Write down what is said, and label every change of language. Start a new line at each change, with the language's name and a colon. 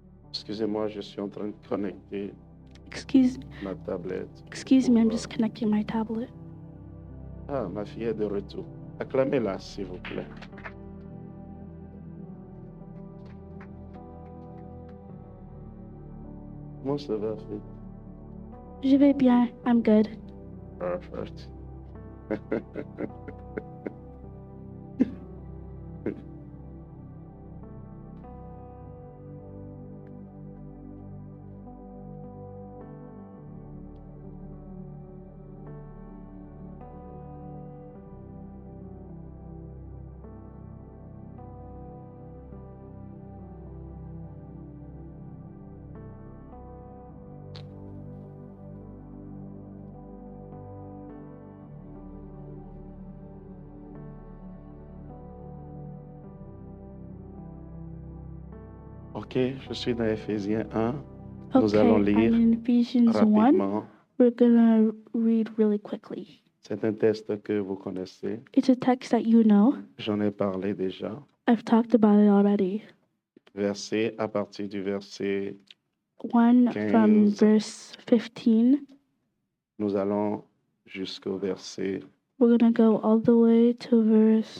French: Excusez-moi, je suis en train de connecter ma tablette.
English: Excuse me, I'm just connecting my tablet.
French: Ah, ma fille est de retour. Acclamez-la, s'il vous plaît. Comment ça va, fille? Je vais bien,
English: I'm good. Perfect.
French: Ok, je suis dans Éphésiens 1. Nous allons
English: Okay,
French: lire
English: I'm in Ephesians 1.
French: rapidement.
English: We're gonna read really quickly.
French: C'est un texte que vous connaissez.
English: It's a text that you know.
French: J'en ai parlé déjà.
English: I've talked about it already.
French: Verset à partir du verset,
English: 1 from 15. verse 15.
French: nous allons jusqu'au verset
English: We're gonna go all the way to verse